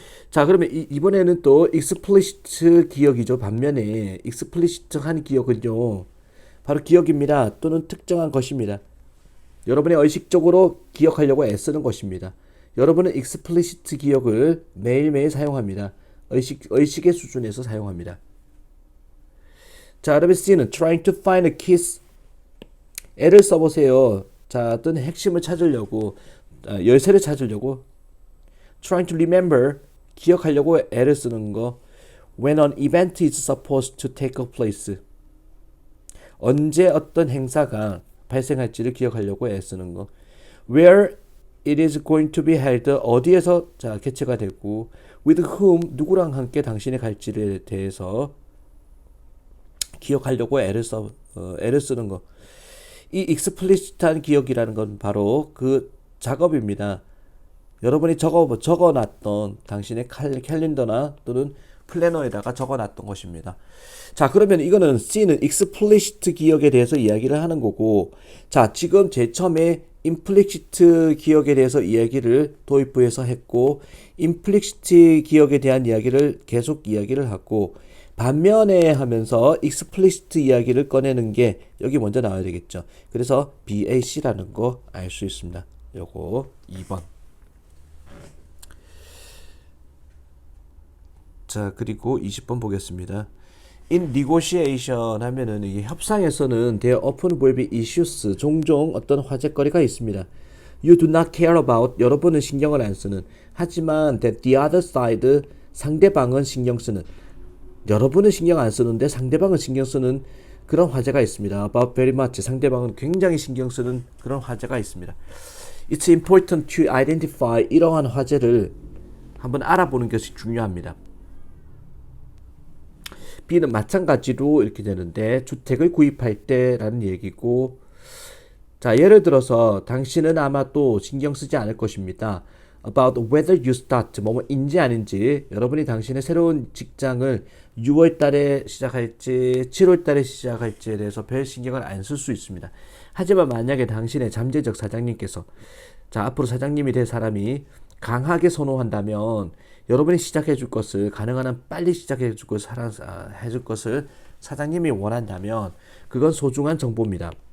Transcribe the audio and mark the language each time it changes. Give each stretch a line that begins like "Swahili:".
Korean: 자, 그러면 이번에는 또 explicit 기억이죠. 반면에 explicit한 기억은요. 바로 기억입니다. 또는 특정한 것입니다. 여러분이 의식적으로 기억하려고 애쓰는 것입니다. 여러분은 explicit 기억을 매일매일 사용합니다. 의식의 수준에서 사용합니다. 자, 여러분 C는
English: trying to find a kiss.
Korean: 애를 써보세요. 자, 어떤 핵심을 찾으려고, 열쇠를 찾으려고.
English: trying to remember.
Korean: 기억하려고 애를 쓰는 거.
English: when an event is supposed to take place.
Korean: 언제 어떤 행사가 발생할지를 기억하려고 애쓰는 거.
English: where it is going to be held.
Korean: 어디에서 자 개최가 되고
English: with whom
Korean: 누구랑 함께 당신이 갈지에 대해서 기억하려고 애를 쓰는 거. 이 explicit한 기억이라는 건 바로 그 작업입니다. 여러분이 적어놨던 당신의 캘린더나 또는 플래너에다가 적어놨던 것입니다. 자, 그러면 이거는 C는 explicit 기억에 대해서 이야기를 하는 거고, 자, 지금 제일 처음에 implicit 기억에 대해서 이야기를 도입부에서 했고, implicit 기억에 대한 이야기를 계속 이야기를 하고, 반면에 하면서 explicit 이야기를 꺼내는 게 여기 먼저 나와야 되겠죠. 그래서 BAC라는 거 알 수 있습니다. 요거 2번. 자, 그리고 20번 보겠습니다.
English: In negotiation
Korean: 하면은 이게 협상에서는
English: there often will be issues.
Korean: 종종 어떤 화제거리가 있습니다.
English: You do not care about.
Korean: 여러분은 신경을 안 쓰는. 하지만
English: that the other side.
Korean: 상대방은 신경 쓰는. 여러분은 신경 안 쓰는데 상대방은 신경 쓰는 그런 화제가 있습니다.
English: About very much.
Korean: 상대방은 굉장히 신경 쓰는 그런 화제가 있습니다.
English: It's important to identify.
Korean: 이러한 화제를 한번 알아보는 것이 중요합니다. B는 마찬가지로 이렇게 되는데 주택을 구입할 때라는 얘기고, 자, 예를 들어서 당신은 아마 또 신경 쓰지 않을 것입니다.
English: About whether you start
Korean: 뭐뭐인지 아닌지. 여러분이 당신의 새로운 직장을 6월 달에 시작할지 7월 달에 시작할지에 대해서 별 신경을 안 쓸 수 있습니다. 하지만 만약에 당신의 잠재적 사장님께서, 자, 앞으로 사장님이 될 사람이 강하게 선호한다면 여러분이 시작해 줄 것을, 가능한 한 빨리 시작해 줄 것을, 해줄 것을 사장님이 원한다면 그건 소중한 정보입니다.